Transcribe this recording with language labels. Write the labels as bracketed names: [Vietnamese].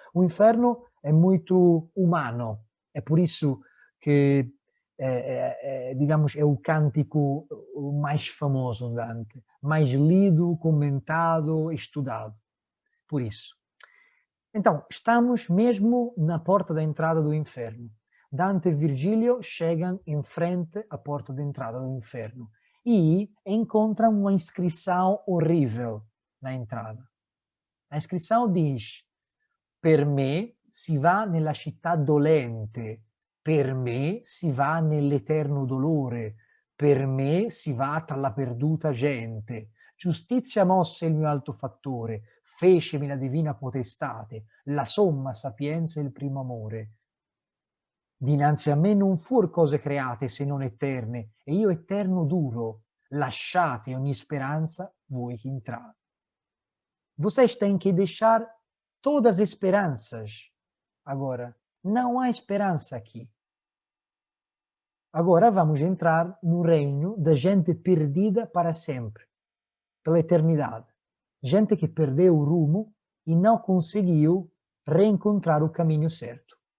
[Portuguese] O inferno é muito humano, é por isso que, digamos, é o cântico mais famoso de Dante, mais lido, comentado, estudado. Por isso. Então, estamos mesmo na porta da entrada do inferno. Dante e Virgílio chegam em frente à porta de entrada do inferno e encontram uma inscrição horrível na entrada. [Italian] A inscrição diz: per me si va nella città dolente, per me si va nell'eterno dolore, per me si va tra la perduta gente. Giustizia mosse il mio alto fattore, fecemi la divina potestate, la somma sapienza e il primo amore. Dinanzi a me non fur cose create se non eterne, e io eterno duro, lasciate ogni speranza voi que entrate. [Portuguese] Vocês têm que deixar todas as esperanças. Agora, não há esperança aqui. Agora vamos entrar no reino da gente perdida para sempre, pela eternidade. Gente que perdeu o rumo e não conseguiu reencontrar o caminho certo.